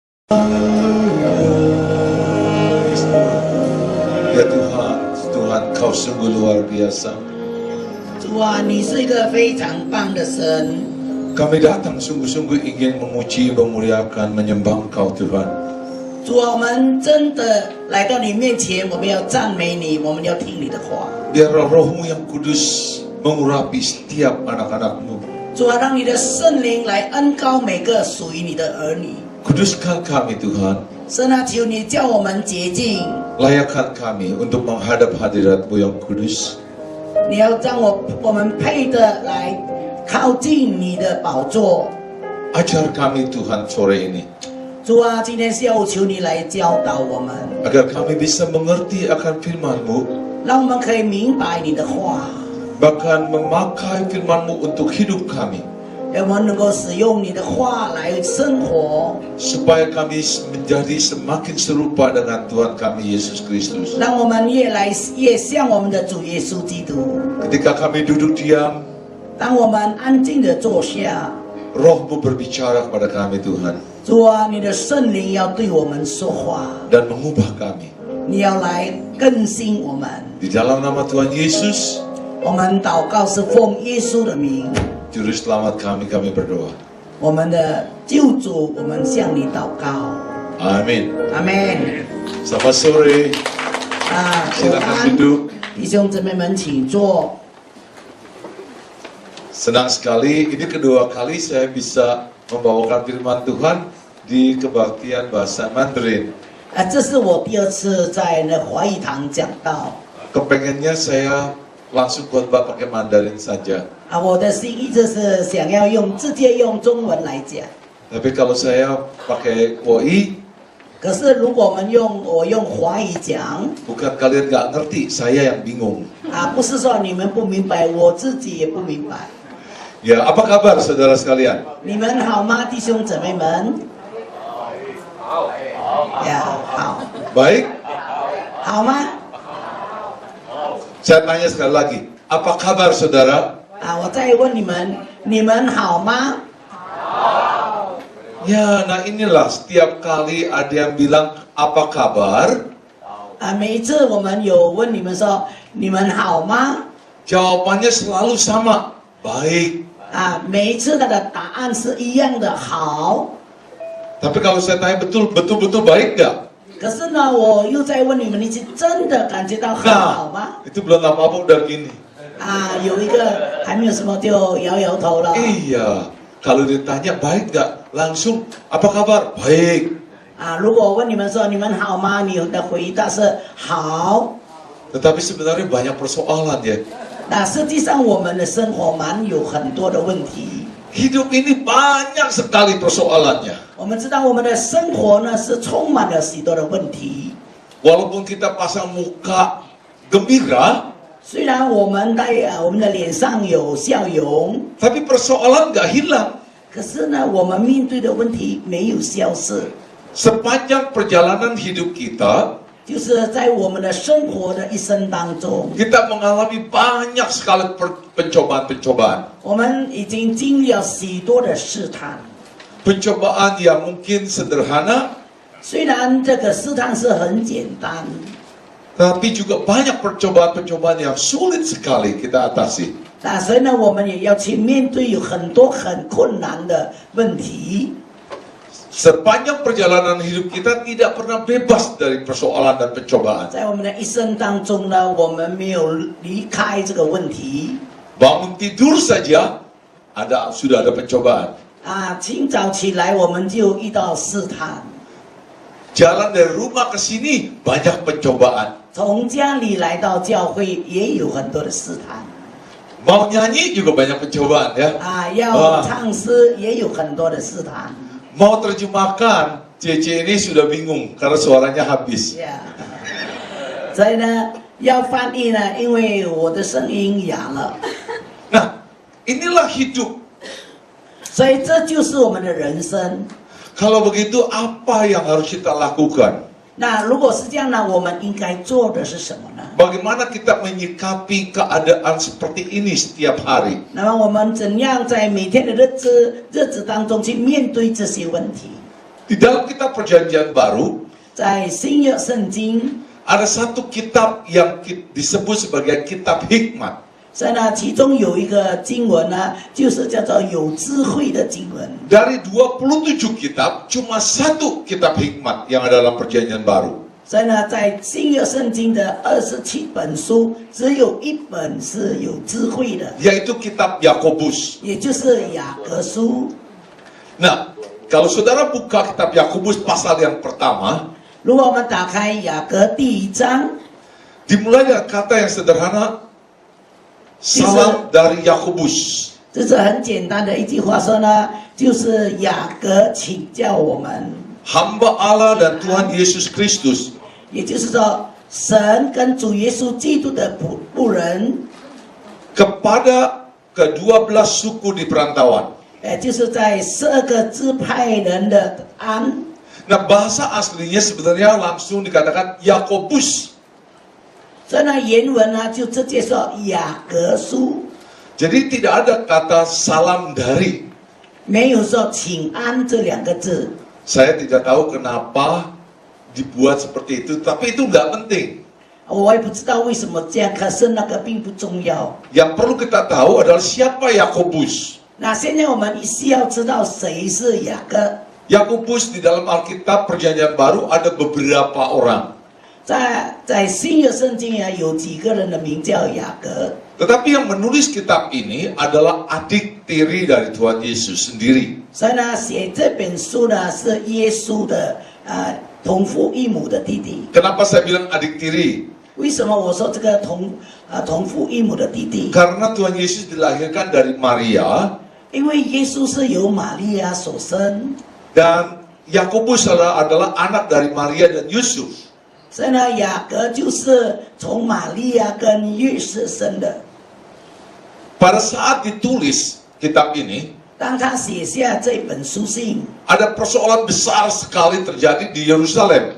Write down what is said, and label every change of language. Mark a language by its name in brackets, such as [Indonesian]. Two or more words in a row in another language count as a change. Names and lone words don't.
[Indonesian] Ya Tuhan, Tuhan Kau sungguh luar biasa. [Chinese] 主啊，你是一个非常棒的神。 [Indonesian] Kami datang sungguh-sungguh ingin memuji, memuliakan, menyembah Engkau Tuhan. [Chinese] 主啊，我们真的来到你面前，我们要赞美你，我们要听你的话。 [Indonesian] Biar roh-Mu yang kudus mengurapi setiap anak-anak-Mu. [Chinese] 主啊，让你的圣灵来恩膏每个属于你的儿女。 [Indonesian] Kuduskan kami Tuhan. [Chinese] 神啊，求你叫我们洁净， [Indonesian] Layakkan kami untuk menghadap hadirat-Mu yang kudus. [Chinese] 你要让我们配得来靠近你的宝座。 [Indonesian] Ajar kami Tuhan sore ini. [Chinese] 主啊，今天下午求你来教导我们， [Indonesian] Agar kami bisa mengerti akan firman-Mu. [Chinese] 让我们可以明白你的话， [Indonesian] Bahkan memakai firman-Mu untuk hidup kami. [Chinese] 让我们能够使用你的话来生活， [Indonesian] Supaya kami menjadi semakin serupa dengan Tuhan kami Yesus Kristus. [Chinese] 让我们越来越像我们的主耶稣基督。 [Indonesian] Ketika kami duduk diam, [Chinese] 当我们安静的坐下， [Indonesian] Roh-Mu berbicara kepada kami Tuhan. [Chinese] 主啊，你的圣灵要对我们说话， [Indonesian] Dan mengubah kami. [Chinese] 你要来更新我们。 [Indonesian] Di dalam nama Tuhan Yesus, [Chinese] 我们祷告是奉耶稣的名， [Indonesian] Juru Selamat kami berdoa. [Chinese] 我们的救主，我们向你祷告。 [Indonesian] Amin. [Chinese] 阿门。 [Indonesian] Selamat sore. [Chinese] 午 [Indonesian] Silakan [Chinese] 安， [Indonesian] duduk. [Chinese] 弟兄姊妹们，请坐。 [Indonesian] Senang sekali, ini kedua kali saya bisa membawakan firman Tuhan di kebaktian bahasa Mandarin. [Chinese] 这是我第二次在那华语堂讲道。 [Indonesian] Kepengennya saya langsung khotbah pakai Mandarin saja. [Chinese] 我的心一直是想要直接用中文来讲。 [Indonesian] Tapi kalau saya pakai WOI, [Chinese] 可是如果我用华语讲， [Indonesian] bukan kalian nggak ngerti, saya yang bingung. [Chinese] 不是说你们不明白，我自己也不明白。 [Indonesian] Ya, apa kabar saudara sekalian? [Chinese] 你们好吗，弟兄姊妹们？呀，好， [Indonesian] Baik, [Chinese] 好吗？ [Indonesian] saya tanya sekali lagi, apa kabar saudara? [Chinese] 我再问你们，你们好吗？ [Indonesian] Ya, nah inilah setiap kali ada yang bilang apa kabar, [Chinese] 每一次我们有问你们说你们好吗？ [Indonesian] jawabannya selalu sama, baik. [Chinese] 每一次他的答案是一样的，好。 [Indonesian] Tapi kalau saya tanya betul-betul baik nggak? [Chinese] 可是呢，我又在问你们，你是真的感觉到很好吗？ [Indonesian] Itu belum apa-apa udah gini. [Chinese] 有一个还没有什么就摇摇头了。 [Indonesian] Iya, kalau ditanya baik nggak, langsung apa kabar? Baik. [Chinese] 如果我问你们说你们好吗？你的回答是好。 [Indonesian] Tetapi sebenarnya banyak persoalan ya. [Chinese] 实际上我们的生活有很多的问题。 [Indonesian] Hidup ini banyak sekali persoalannya. [Chinese] 我们知道我们的生活呢是充满了许多的问题。 [Indonesian] Walaupun kita pasang muka gembira, [Chinese] 虽然我们在我们的脸上有笑容， [Indonesian] tapi persoalan nggak hilang. [Chinese] 可是呢，我们面对的问题没有消失。 [Indonesian] Sepanjang perjalanan hidup kita, [Chinese] 就是在我们的生活的一生当中， [Indonesian] kita mengalami banyak sekali pencobaan-pencobaan. [Chinese] 我们已经经历了许多的试探。 [Indonesian] Pencobaan yang mungkin sederhana, [Chinese] 虽然这个试探是很简单， [Indonesian] tapi juga banyak percobaan-percobaan yang sulit sekali kita atasi. [Chinese] 所以呢，我们也要去面对有很多很困难的问题。 [Indonesian] Sepanjang perjalanan hidup kita tidak pernah bebas dari persoalan dan pencobaan. [Chinese] 在我们的一生当中呢，我们没有离开这个问题。 [Indonesian] Bangun tidur saja sudah ada pencobaan. [Chinese] 清早起来我们就遇到试探， [Indonesian] Jalan dari rumah ke sini banyak pencobaan. [Chinese] 从家里来到教会也有很多的试探。 [Indonesian] Mau nyanyi juga banyak pencobaan ya. [Chinese] 要唱诗也有很多的试探。 [Indonesian] Mau terjemahkan, Cece ini sudah bingung karena suaranya habis. [Chinese] 所以呢，要翻译呢，因为我的声音哑了。 [Indonesian] Nah, inilah hidup. [Chinese] 所以这就是我们的人生。 [Indonesian] Kalau begitu, apa yang harus kita lakukan? [Chinese] 那如果是这样呢，我们应该做的是什么呢？ [Indonesian] Bagaimana kita menyikapi keadaan seperti ini setiap hari? [Chinese] 那么我们怎样在每天的日子当中去面对这些问题？ [Indonesian] Di dalam kitab Perjanjian Baru, [Chinese] 在新约圣经， [Indonesian] ada satu kitab yang disebut sebagai kitab hikmat. [Chinese] 所以呢，其中有一个经文呢，就是叫做有智慧的经文。 [Indonesian] Dari 27 kitab, cuma satu kitab hikmat yang ada dalam Perjanjian Baru. [Chinese] 所以呢，在新约圣经的27本书，只有一本是有智慧的， [Indonesian] Yaitu kitab Yakobus. [Chinese] 也就是雅各书。 [Indonesian] Nah, kalau saudara buka kitab Yakobus pasal yang pertama, [Chinese] 如果我们打开雅各第1章， [Indonesian] dimulai dari kata yang sederhana, salam dari Yakobus. [Chinese] 这是很简单的一句话说呢，就是雅各请教我们， [Indonesian] Hamba Allah dan Tuhan Yesus Kristus [Chinese] 也就是说，神跟主耶稣基督的仆人， [Indonesian] kepada ke-12 suku di perantauan. [Chinese] 就是在12个支派人的安。 [Indonesian] Nah, bahasa aslinya sebenarnya langsung dikatakan Yakobus. [Chinese] 所以呢，原文呢就直接说雅各书， [Indonesian] Jadi tidak ada kata salam dari. [Chinese] 没有说请安这2个字。 [Indonesian] Saya tidak tahu kenapa dibuat seperti itu, tapi itu nggak penting. [Chinese] 我也不知道为什么这样，可是那个并不重要。 [Indonesian] Yang perlu kita tahu adalah siapa Yakobus. [Chinese] 那现在我们需要知道谁是雅各。 [Indonesian] Yakobus di dalam Alkitab Perjanjian Baru ada beberapa orang. [Chinese] 在新约圣经啊，有几个人的名叫雅各。 [Indonesian] Tetapi yang menulis kitab ini adalah adik tiri dari Tuhan Yesus sendiri. [Chinese] 所以呢，写这本书呢是耶稣的同父异母的弟弟。 [Indonesian] Kenapa saya bilang adik tiri? [Chinese] 为什么我说这个同父异母的弟弟？ [Indonesian] Karena Tuhan Yesus dilahirkan dari Maria [Chinese] 因为耶稣是由玛利亚所生， [Indonesian] dan Yakobus adalah anak dari Maria dan Yusuf. [Chinese] 所以呢，雅各就是从玛利亚跟约瑟生的。 [Indonesian] Pada saat ditulis kitab ini, [Chinese] 当他写下这本书信， [Indonesian] ada persoalan besar sekali terjadi di Yerusalem.